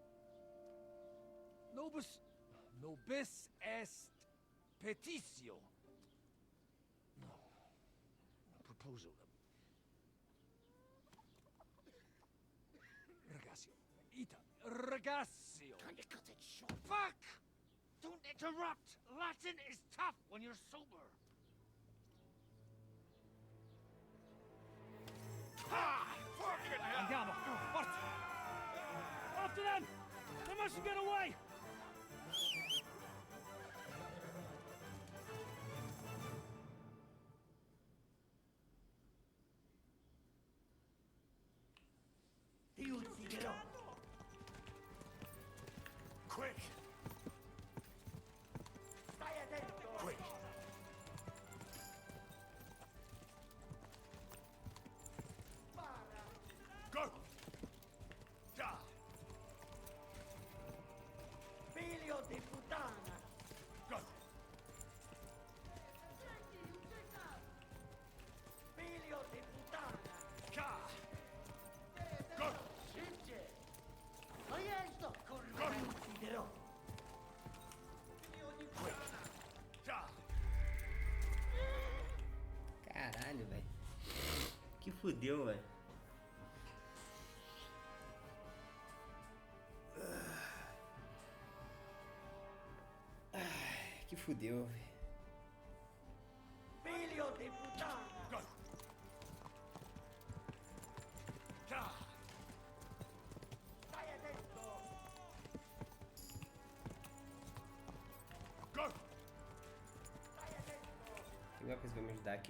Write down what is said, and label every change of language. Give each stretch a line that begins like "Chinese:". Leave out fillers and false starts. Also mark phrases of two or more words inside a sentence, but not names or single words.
Latin: Nobis est petitio.
English: No. Proposal.
Latin: Ragazio. Ita. Ragazio.
English: Can you cut it short? Fuck! Don't interrupt! Latin is tough when you're sober.
Italian: Andiamo! Forza!
English: After them! They mustn't get away!
Italian: Ti ucciderò!
English: Quick!
Italian: Stai attento!
English: Quick! Go! Ja!
Italian: Figlio di puttana!
English: Go!
Italian: Figlio di puttana!
English: Ja! Go!
Italian: Sicce! Ma io sto correndo! Ti ucciderò! Figlio di puttana! Ja!
Portuguese: Caralho, velho. Que fudeu, velho. Que fudeu, velho.
Italian: Figlio di puttana!
English: Go! Ja!
Italian: Stai attento!
English: Go!
Italian: Stai attento!
Portuguese: Tem alguma coisa que vai me ajudar aqui?